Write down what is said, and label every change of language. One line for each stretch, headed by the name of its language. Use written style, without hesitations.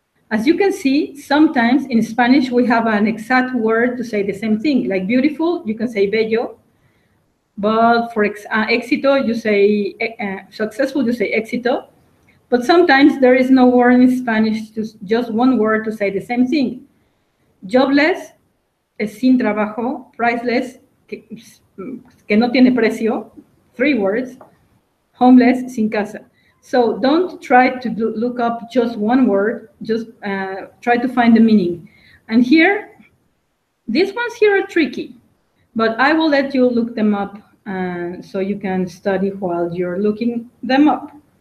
English: As you can see, sometimes in Spanish we have an exact word to say the same thing. Like beautiful, you can say bello. But for éxito, you say successful, you say éxito. But sometimes there is no word in Spanish, just one word to say the same thing.
Spanish: Jobless es sin trabajo. Priceless, que no tiene precio.
English: 3 words. Homeless,
Spanish: sin casa.
English: So don't try to look up just one word. Just try to find the meaning. And here, these ones here are tricky. But I will let you look them up so you can study while you're looking them up.